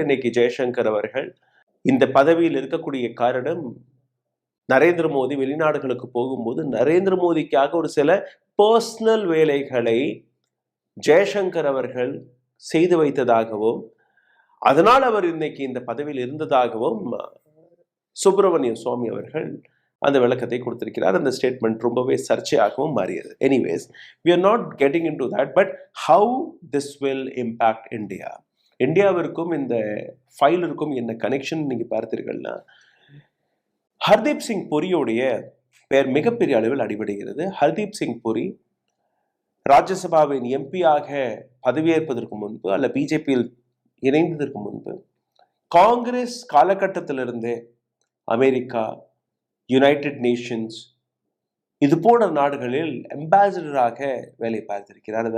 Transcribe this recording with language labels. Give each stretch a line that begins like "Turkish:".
Tamil: இன்னைக்கு ஜெய்சங்கர் அவர்கள் இந்த பதவியில் இருக்கக்கூடிய காரணம் நரேந்திர மோடி வெளிநாடுகளுக்கு போகும்போது நரேந்திர மோடிக்காக ஒரு சில பர்சனல் வேலைகளை ஜெய்சங்கர் அவர்கள் செய்து வைத்ததாகவும் அதனால் அவர் இன்னைக்கு இந்த பதவியில் இருந்ததாகவும் சுப்பிரமணியம் சுவாமி அவர்கள் அந்த விளக்கத்தை கொடுத்திருக்கிறார். அந்த ஸ்டேட்மெண்ட் ரொம்பவே சர்ச்சையாகவும் மாறியது.
English: Anyways, we are not getting into that, but how this will impact India?
Tamil: இந்தியாவிற்கும் இந்த ஃபைலிற்கும் என்ன கனெக்ஷன் நீங்க பார்த்தீர்கள்னா, ஹர்தீப் சிங் புரியோடைய பெயர் மிகப்பெரிய அளவில் அடிபடுகிறது. ஹர்தீப் சிங் புரி ராஜ்யசபாவின் எம்பியாக பதவியேற்பதற்கு முன்பு அல்ல பிஜேபியில் இணைந்ததற்கு முன்பு காங்கிரஸ் காலகட்டத்திலிருந்தே அமெரிக்கா, யுனைடெட் நேஷன்ஸ் இது போன்ற நாடுகளில் அம்பாசிடராக வேலை பார்த்திருக்கிறார்.